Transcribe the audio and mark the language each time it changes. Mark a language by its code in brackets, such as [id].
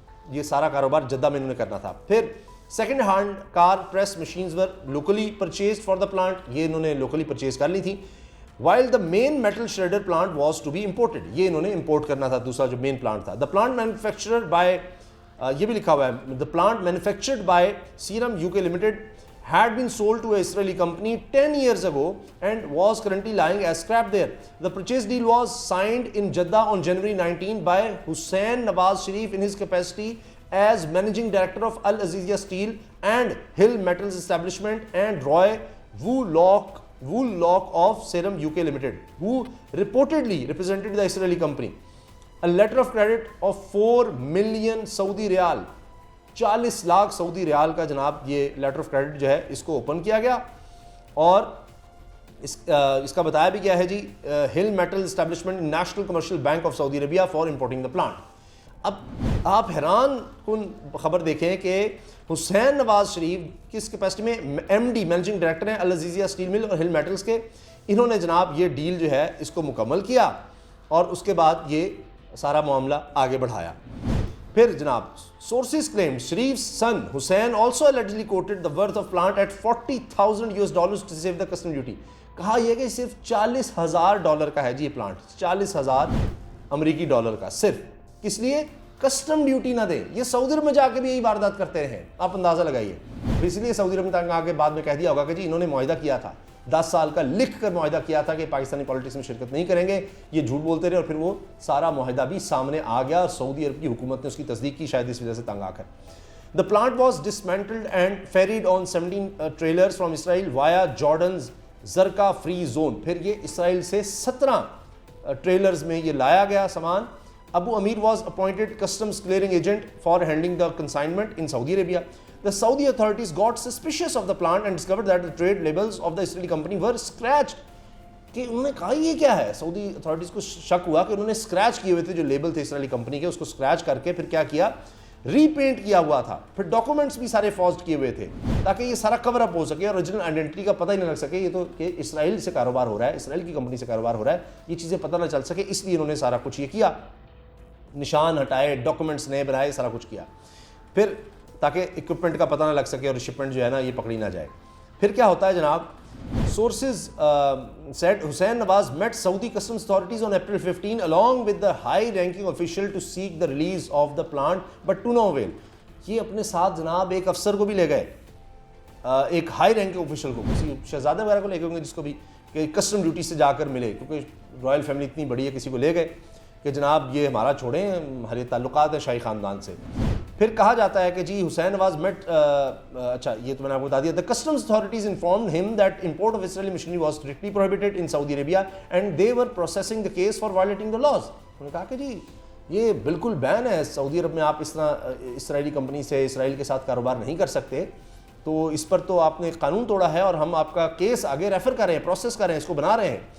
[ur] یہ سارا کاروبار جدہ میں انہوں نے کرنا تھا۔ پھر [en] second hand car press machines were locally purchased for the plant, [ur] یہ انہوں نے لوکلی پرچیز کر لی تھی، [en] while the main metal shredder plant was to be imported, [ur] یہ انہوں نے امپورٹ کرنا تھا دوسرا جو مین پلانٹ تھا۔ [en] the plant manufactured by, [ur] یہ بھی لکھا ہوا ہے، [en] The plant manufactured by Serum UK Limited had been sold to an Israeli company 10 years ago and was currently lying as scrap there. The purchase deal was signed in Jeddah on January 19 by Hussein Nawaz Sharif in his capacity as managing director of Al Azizia Steel and Hill Metals Establishment, and Roy Woollock of Serum UK Limited, who reportedly represented the Israeli company. A letter of credit of 4 million Saudi Riyal, [ur] 40 lakh سعودی ریال کا جناب یہ letter of credit جو ہے اس کو open کیا گیا، اور اس کا بتایا بھی گیا ہے جی ہل metal establishment national commercial bank of Saudi Arabia for importing the planet. اب آپ حیران کن خبر دیکھیں کہ حسین نواز شریف کس کیپیسٹی میں ایم ڈی مینیجنگ ڈائریکٹر ہیں العزیزیہ اسٹیل مل اور ہل میٹلز کے. انہوں نے جناب یہ ڈیل جو ہے اس کو مکمل کیا اور اس کے بعد یہ سارا معاملہ آگے بڑھایا. [en] پھر جناب sources claim Sharif son Hussain also allegedly quoted the worth of plant at $40,000 to save the custom duty. [ur] کہا یہ کہ صرف $40,000 کا ہے جی یہ پلانٹ, $40,000 امریکی ڈالر کا, صرف کس لیے کسٹم ڈیوٹی نہ دیں. یہ سعودی عرب میں جا کے بھی یہی واردات کرتے ہیں, آپ اندازہ لگائیے. اس لیے سعودی عرب میں آگے بعد میں کہہ دیا ہوگا کہ جی انہوں نے معاہدہ کیا تھا 10 سال کا, لکھ کر معاہدہ کیا تھا کہ پاکستانی پالیٹکس میں شرکت نہیں کریں گے. یہ جھوٹ بولتے رہے اور پھر وہ سارا معاہدہ بھی سامنے آ گیا اور سعودی عرب کی حکومت نے اس کی تصدیق کی, شاید اس وجہ سے تنگ آ کر. [en] The plant was dismantled and ferried on 17 trailers from Israel via Jordan's Zarqa free zone. [ur] پھر یہ اسرائیل سے 17 ٹریلرز میں یہ لایا گیا سامان. [en] Abu Amir was appointed customs clearing agent for handling the consignment in Saudi Arabia. The Saudi authorities got suspicious of the plant and discovered that the trade labels of the Israeli company were scratched. [ur] کہ انہوں نے کہا یہ کیا ہے, سعودی authorities کو شک ہوا کہ انہوں نے اسکریچ کیے ہوئے تھے جو لیبل تھے اسرائیلی کمپنی کے, اس کو اسکریچ کر کے پھر کیا کیا, ری پینٹ کیا ہوا تھا. پھر ڈاکومنٹس بھی سارے فورجڈ کیے ہوئے تھے تاکہ یہ سارا کور اپ ہو سکے اور اوریجنل آئیڈینٹی کا پتہ ہی نہ لگ سکے یہ تو کہ اسرائیل سے کاروبار ہو رہا ہے, اسرائیل کی کمپنی سے کاروبار ہو رہا ہے, یہ چیزیں پتہ نہ چل سکے. اس لیے انہوں نے سارا کچھ یہ کیا, نشان ہٹائے, ڈاکومنٹس نئے بنائے, سارا کچھ کیا پھر تاکہ اکوپمنٹ کا پتہ نہ لگ سکے اور شپمنٹ جو ہے نا یہ پکڑی نہ جائے. پھر کیا ہوتا ہے جناب, [en] sources said Hussain Nawaz met Saudi customs authorities on April 15 along with the high-ranking official to seek the release of the plant but to no avail. [ur] یہ اپنے ساتھ جناب ایک افسر کو بھی لے گئے, ایک ہائی رینکنگ آفیشل کو, کسی شہزادہ وغیرہ کو لے گئے ہوں گے جس کو بھی کہ کسٹم ڈیوٹی سے جا کر ملے, کیونکہ رائل فیملی اتنی بڑی ہے, کسی کو لے گئے کہ جناب یہ ہمارا چھوڑیں, ہمارے تعلقات ہیں شاہی خاندان سے. پھر کہا جاتا ہے کہ جی حسین نواز میٹ, اچھا یہ تو میں نے آپ کو بتا دیا, [en] the customs authorities informed him that import of Israeli machinery was strictly prohibited in Saudi Arabia and they were processing the case for violating the laws. [ur] انہوں نے کہا کہ جی یہ بالکل بین ہے, سعودی عرب میں آپ اس طرح اسرائیلی کمپنی سے اسرائیل کے ساتھ کاروبار نہیں کر سکتے, تو اس پر تو آپ نے قانون توڑا ہے اور ہم آپ کا کیس آگے ریفر کر رہے ہیں, پروسیس کر رہے ہیں, اس کو بنا رہے ہیں.